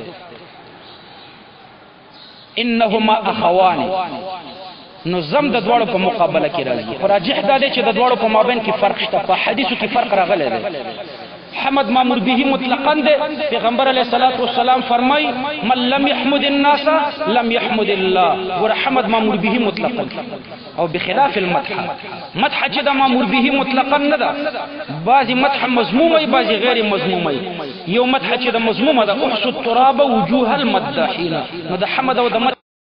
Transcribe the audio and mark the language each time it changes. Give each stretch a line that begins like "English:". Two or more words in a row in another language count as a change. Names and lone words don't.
Arabic: انهما اخوان
Pashto: نو زم د دواړو په مقابله کې راځي خو راجح دا دی چې د دواړو په مابین کې فرق شته په حدیثو کې فرق راغلی دی حمد
Arabic: مامور به مطلقا
Pashto: ده پیغمبر
Arabic: علیه الصلاۃ والسلام
Pashto: فرمای
Arabic: من لم يحمد الناس لم يحمد الله
Pashto: ور حمد
Arabic: مامور به مطلقا
Pashto: او
Arabic: بخلاف المدح
Pashto: مدح چې د
Arabic: مامور به مطلقا
Pashto: نه ده بعضی مدح مذمومه بعضی غیر مذمومه یو مدح چې د مذمومه ده
Arabic: احسو التراب وجوه المداحین
Pashto: نو د حمد او د